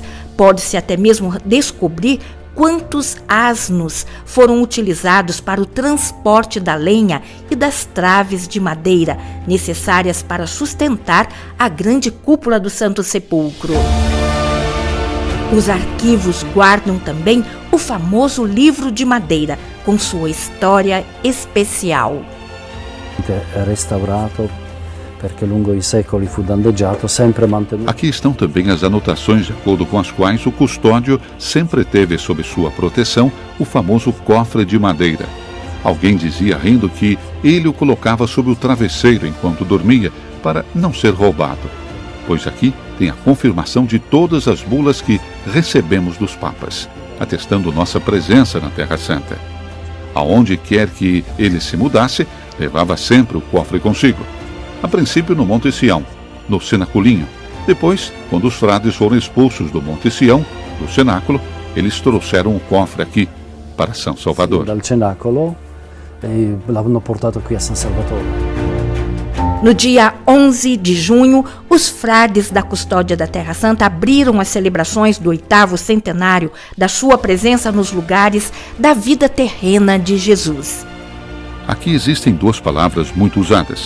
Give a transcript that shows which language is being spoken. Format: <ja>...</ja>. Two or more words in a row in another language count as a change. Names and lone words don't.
<pt>Pode-se até mesmo descobrir quantos asnos foram utilizados para o transporte da lenha e das traves de madeira necessárias para sustentar a grande cúpula do Santo Sepulcro. Os arquivos guardam também o famoso livro de madeira, com sua história especial.</pt> <it>Restaurato perché lungo i secoli fu danneggiato, sempre mantenuto.</it> <pt>Aqui estão também as anotações de acordo com as quais o custódio sempre teve sob sua proteção o famoso cofre de madeira. Alguém dizia rindo que ele o colocava sob o travesseiro enquanto dormia para não ser roubado, pois aqui tem a confirmação de todas as bulas que recebemos dos papas. atestando nossa presença na Terra Santa. Aonde quer que ele se mudasse, levava sempre o cofre consigo. A princípio no Monte Sião, no cenaculinho. Depois, quando os frades foram expulsos do Monte Sião, do cenáculo, eles trouxeram o cofre aqui, para São Salvador.</pt> <it>Dal cenacolo e l'hanno portato qui a San Salvatore.</it> <pt>No dia 11 de junho, os frades da Custódia da Terra Santa abriram as celebrações do 8º centenário da sua presença nos lugares da vida terrena de Jesus. Aqui existem duas palavras muito usadas.</pt>